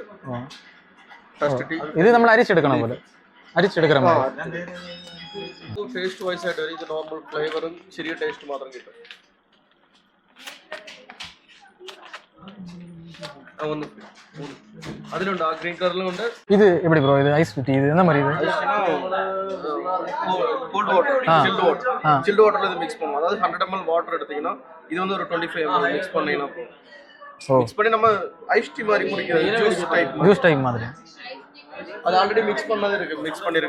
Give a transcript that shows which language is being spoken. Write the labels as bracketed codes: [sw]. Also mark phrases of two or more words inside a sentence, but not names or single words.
[ml] ഇത് നമ്മൾ അരിച്ചെടുക്കണം പോലെ അരിച്ചെടുക്കണം. [en] taste wise [ml] ആയിട്ട് ഇത് [en] normal flavour [ml] ചെറിയ ടേസ്റ്റ് മാത്രം കിട്ടും. അതിലുണ്ട് ആ [en] green colour. [ml] ഇത് എവിടെ ബ്രോ? ഇത് [en] ice tea. [ml] ഇത് എന്താ പറയുക? [en] cold water, chilled water [ta] இது மிக்ஸ் பண்ணுவோம். அதாவது 100 ml வாட்டர் எடுத்தீங்கன்னா இது வந்து ஒரு 25 ml மிக்ஸ் பண்ணீங்கன்னா மிக்ஸ் பண்ணி நம்ம [en] ice tea [ta] மாதிரி குடிக்கிறது. [en] juice type [ta] மாதிரி. அது [en] already mix [ta] பண்ணது இருக்கு, மிக்ஸ் பண்ணிருக்கு.